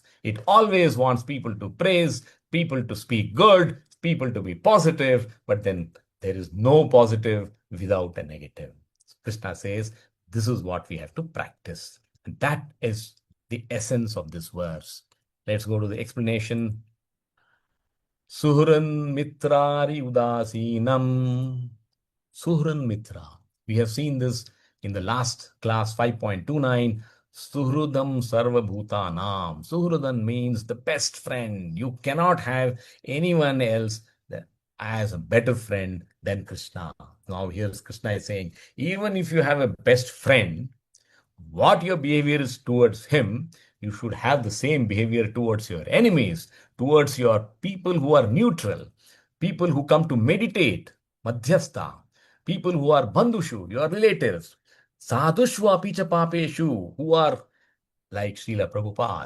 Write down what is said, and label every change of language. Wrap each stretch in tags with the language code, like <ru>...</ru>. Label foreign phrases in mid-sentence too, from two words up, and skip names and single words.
<en>It always wants people to praise, people to speak good, people to be positive, but then there is no positive without a negative. Krishna says this is what we have to practice. And that is the essence of this verse. Let's go to the explanation.</en> <sa>Suhran mitrari udasinam. Suhran mitra.</sa> <en>We have seen this in the last class 5.29.</en> <sa>Suhrudam sarvabhutanam.</sa> <en>Suhrudan means the best friend. You cannot have anyone else as a better friend than Krishna. Now here's Krishna is saying, even if you have a best friend, what your behavior is towards him, you should have the same behavior towards your enemies, towards your people who are neutral, people who come to meditate, madhyastha, people who are bandhushu, your relatives,</en> <sa>sadhushva picha papeshu,</sa> <en>who are like Srila Prabhupada.</en>